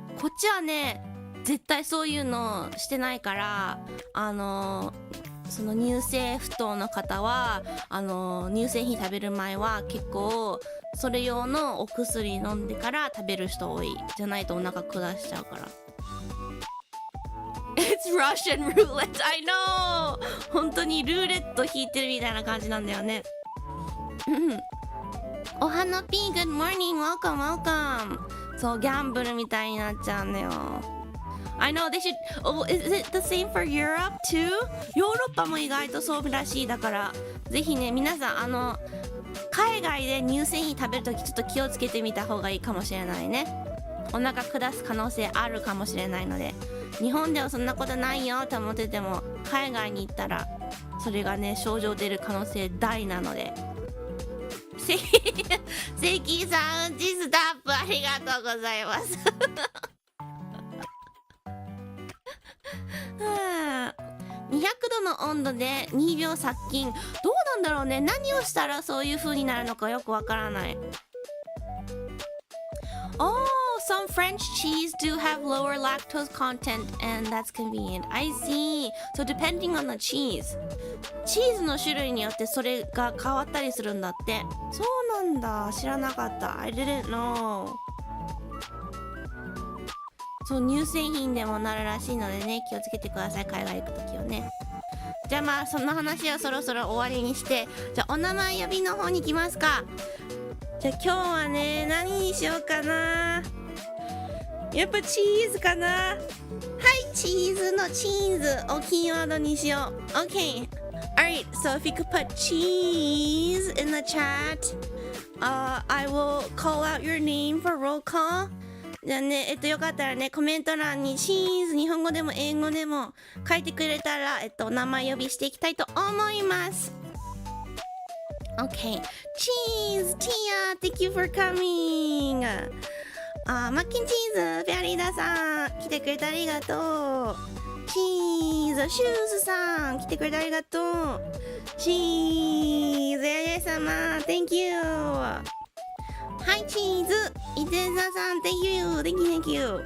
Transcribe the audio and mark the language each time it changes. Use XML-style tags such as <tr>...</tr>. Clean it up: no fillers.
<ja>こっちはね絶対そういうのしてないから、その乳製不当の方は乳製品食べる前は結構それ用のお薬飲んでから食べる人多い。じゃないとお腹下しちゃうから。</ja> <en>It's Russian roulette, I know!</en> <ja>本当にルーレット引いてるみたいな感じなんだよね。</ja> <en>お花ピー Good morning, welcome.</en> <ja>そう、ギャンブルみたいになっちゃうんだよ。</ja> <en>I know they should. Oh, is it the same for Europe too?</en> <ja>ヨーロッパも意外とそうらしい。だからぜひね皆さん海外で乳製品食べるときちょっと気をつけてみた方がいいかもしれないね。お腹下す可能性あるかもしれないので日本ではそんなことないよと思ってても、海外に行ったらそれがね症状出る可能性大なので。関さん、チスタップありがとうございます。 200度の温度で2秒殺菌。どうなんだろうね。何をしたらそういう風になるのかよくわからない。</ja> <en>Oh, some French cheese do have lower lactose content and that's convenient. I see. So depending on the cheese.</en> <ja>チーズの種類によってそれが変わったりするんだって。そうなんだ。知らなかった。</ja> <en>I didn't know.</en> <ja>そう、乳製品でもなるらしいのでね、気をつけてください。海外行くときはね。じゃあまあその話はそろそろ終わりにして、じゃあお名前呼びの方に行きますか。じゃあ今日はね、何にしようかな。やっぱチーズかな。はい、チーズのチーズをキーワードにしよう。</ja> <en>OK. Alright, so if you could put cheese in the chat, I will call out your name for roll call.</en> <ja>じゃあね、よかったらね、コメント欄にチーズ、日本語でも英語でも書いてくれたら、お名前呼びしていきたいと思います。</ja> <en>Okay. Cheese, Tia, thank you for coming.</en> <ja>マッキンチーズ、フェアリーダさん、来てくれてありがとう。チーズ、シューズさん、来てくれてありがとう。チーズ、やや様、</ja> <en>thank you。</en> <ja>はい、チーズ、伊手座さん、thank you。</ja>